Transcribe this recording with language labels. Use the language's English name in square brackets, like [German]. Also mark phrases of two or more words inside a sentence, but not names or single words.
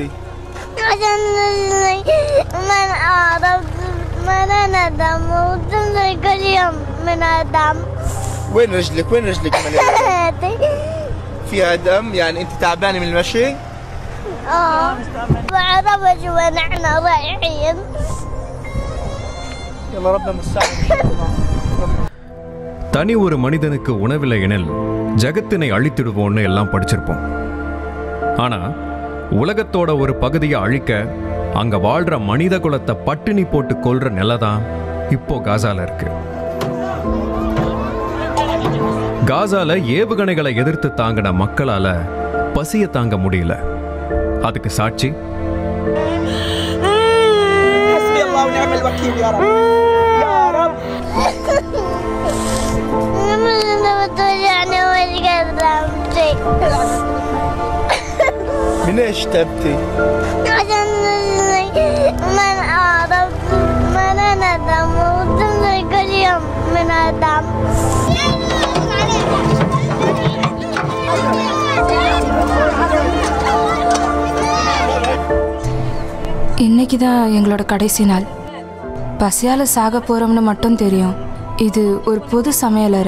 [Arabic] عشان من أعرف من أنا دم وتنزل كل يوم من الدم. وين رجلك؟ وين رجلك مليانة؟ فيها دم، يعني انت تعبانة من المشي؟ بعرفش وين احنا رايحين. يلا ربنا مستعان. [Tamil] தனி ஒரு மனிதனுக்கு உணவில்லை எனில் ஜகத்தினை அழித்திடுவோன்னு எல்லாம் படிச்சிருப்போம். ஆனா உலகத்தோட ஒரு பகுதியை அழிக்க அங்க வாழ்ற மனித குலத்தை பட்டினி போட்டு கொல்ற நிலைதான் இப்போ காசால இருக்கு. காசால ஏவுகணைகளை எதிர்த்து தாங்கின மக்களால பசிய தாங்க முடியல. அதுக்கு சாட்சி [Arabic] من ايش تبكي؟ عشان من أعرف من أنا دم وتنزل كل يوم من الدم. [Tamil] இன்னைக்கு தான் எங்களோட கடைசி நாள். பசியால் சாக போகிறோம்னு மட்டும் தெரியும். இது ஒரு பொது சமையலறை.